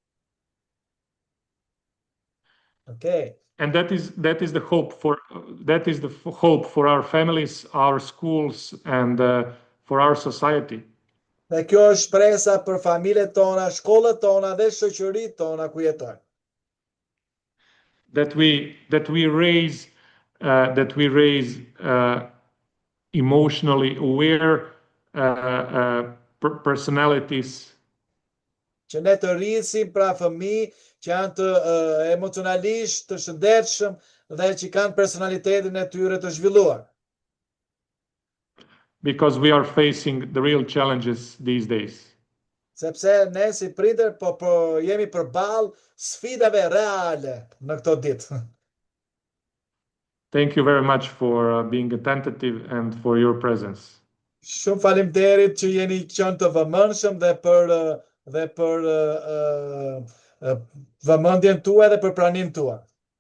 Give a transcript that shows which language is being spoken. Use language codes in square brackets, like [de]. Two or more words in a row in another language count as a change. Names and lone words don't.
[en] Okay. And that is the hope for our families, our schools, and for our society. [sq] Dhe kjo është shpresa për familjet tona, shkollat tona dhe shoqëritë tona ku jetojmë. [en] That we raise emotionally aware personalities. [sq] Që ne të rrisim pra fëmijë që janë të emocionalisht të shëndetshëm dhe që kanë personalitetin e tyre të zhvilluar. [en] Because we are facing the real challenges these days. [sq] Sepse ne si prindër po jemi përballë sfidave reale në këto ditë. [en] Thank you very much for being attentive and for your presence. [sq] Shumë faleminderit që jeni qenë të vëmendshëm dhe për vëmendjen tuaj dhe për pranimin tuaj.